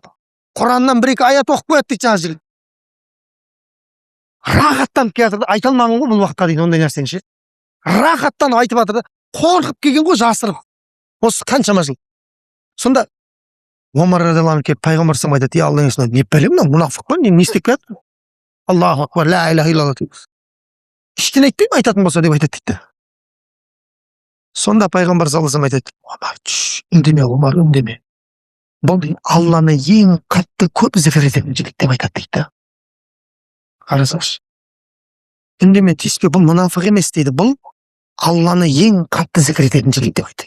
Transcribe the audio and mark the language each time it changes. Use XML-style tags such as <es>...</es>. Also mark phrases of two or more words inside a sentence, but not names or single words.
<kk>Құраннан бір-екі аят оқып қояды дейді жаңағы жігіт. Рахаттанып келе жатыр да, айта алмаған ғой бұл уақытқа дейін ондай нәрсені ше. Рахаттанып айтып жатыр да, қорқып келген ғой жасырып. Осы қаншама жыл. Сонда Омар радиаллаху келіп пайғамбар саллаллаху айтады: "Я Алланың ісіне не бәлем мынау мұнафық па, не істеп келеді?"</kk> <ar>الله أكبر، لا إله إلا الله дейді.</ar> <kk>Ештеңе айтпаймын айтатын болса деп айтады дейді. Сонда пайғамбар</kk> <ar>صلى الله عليه</ar> <kk>айтады: "Омар, үндеме, Омар, үндеме. Бұл Алланы ең қатты көп зікір ететін жігіт деп айтады дейді. Қарасаңшы. Үндеме, тиіспе, бұл мұнафық емес дейді. Бұл Алланы ең қатты зікір ететін жігіт деп айтады."</kk>